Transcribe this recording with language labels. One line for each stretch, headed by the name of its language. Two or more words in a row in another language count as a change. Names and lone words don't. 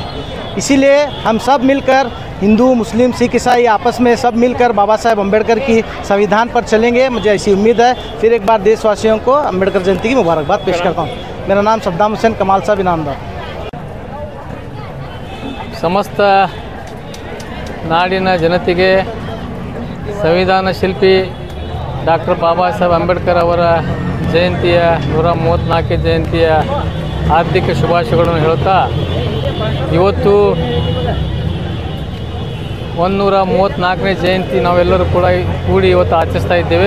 Hindi: इसीलिए हम सब मिलकर हिंदू मुस्लिम सिख ईसाई आपस में सब मिलकर बाबा साहेब अंबेडकर की संविधान पर चलेंगे, मुझे ऐसी उम्मीद है। फिर एक बार देशवासियों को अंबेडकर जयंती की मुबारकबाद पेश करता हूँ। मेरा नाम सद्दाम हुसैन कमाल साहब इनामदार।
Kannada: समस्त ನಾಡಿನ ಜನತೆಗೆ ಸಂವಿಧಾನ ಶಿಲ್ಪಿ ಡಾಕ್ಟರ್ ಬಾಬಾ ಸಾಹೇಬ್ ಅಂಬೇಡ್ಕರ್ ಅವರ ಜಯಂತಿಯ 134ನೇ ಜಯಂತಿಯ ಹಾರ್ದಿಕ ಶುಭಾಶಯಗಳನ್ನು ಹೇಳುತ್ತಾ, ಇವತ್ತು 134ನೇ ಜಯಂತಿ ನಾವೆಲ್ಲರೂ ಕೂಡಿ ಇವತ್ತು ಆಚರಿಸ್ತಾ ಇದ್ದೇವೆ.